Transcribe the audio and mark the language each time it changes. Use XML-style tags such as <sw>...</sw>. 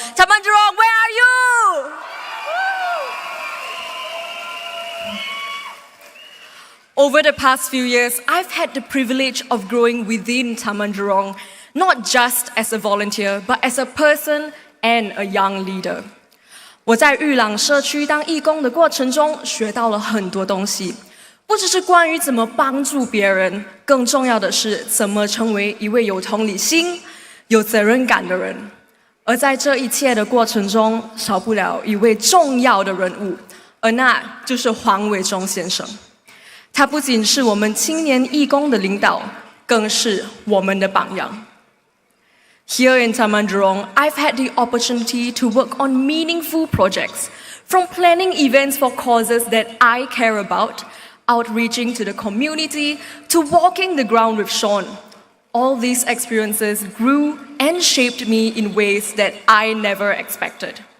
<en>Taman Jurong, where are you? Over the past few years, I've had the privilege of growing within Taman Jurong, not just as a volunteer, but as a person and a young leader.</en> <zh>我在玉朗社区当义工的过程中，学到了很多东西。不只是关于怎么帮助别人，更重要的是怎么成为一位有同理心、有责任感的人。而在这一切的过程中，少不了一位重要的人物，而那就是黄伟忠先生。他不仅是我们青年义工的领导，更是我们的榜样。</zh> <en>Here in Taman Jurong, I've had the opportunity to work on meaningful projects, From planning events for causes that I care about, outreaching to the community, to walking the ground with Sean, all these experiences grew and shaped me in ways that I never expected.</en>